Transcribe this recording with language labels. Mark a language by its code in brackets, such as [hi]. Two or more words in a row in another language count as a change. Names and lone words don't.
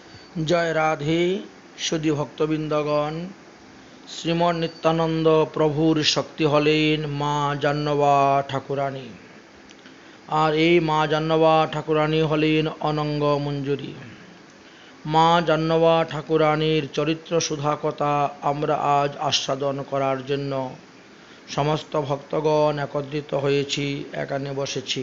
[bn] জয় রাধে সুধী ভক্তবিন্দগণ শ্রীমন নিত্যানন্দ প্রভুর শক্তি হলেন মা জাহ্নবা ঠাকুরানী। আর এই মা জাহ্নবা ঠাকুরানী হলেন অনঙ্গ মঞ্জুরি। মা জাহ্নবা ঠাকুরানীর চরিত্র সুধা কথা আমরা আজ আস্বাদন করার জন্য সমস্ত ভক্তগণ একত্রিত হয়েছি, এখানে বসেছি।